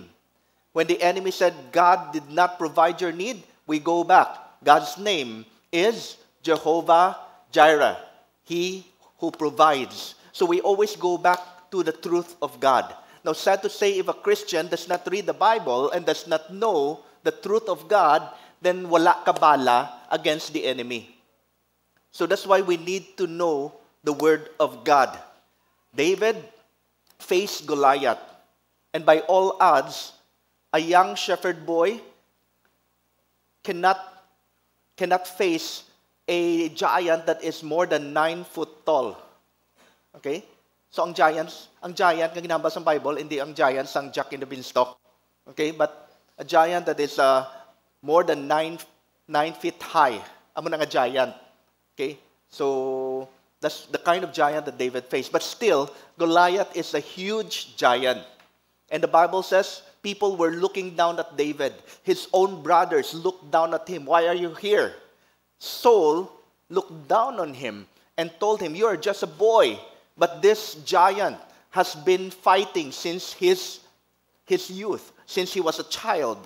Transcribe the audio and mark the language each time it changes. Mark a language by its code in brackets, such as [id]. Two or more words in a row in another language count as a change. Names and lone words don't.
[en] When the enemy said God did not provide your need, we go back. God's name is Jehovah Jireh, He who provides. So we always go back to the truth of God. Now, sad to say, if a Christian does not read the Bible and does not know the truth of God, then [hil] wala ka bala [en] against the enemy. So that's why we need to know the Word of God. David faced Goliath, and by all odds, a young shepherd boy cannot face a giant that is more than 9 foot tall. [hil] Okay? So ang giant na ginambas sa Bible, hindi ang giant sang Jack in the Beanstalk. Okay? [en] But a giant that is more than 9 feet high. [hil] Amo na nga giant. Okay? [en] So that's the kind of giant that David faced. But still, Goliath is a huge giant. And the Bible says people were looking down at David. His own brothers looked down at him. "Why are you here?" Saul looked down on him and told him, "You are just a boy, but this giant has been fighting since his youth, since he was a child."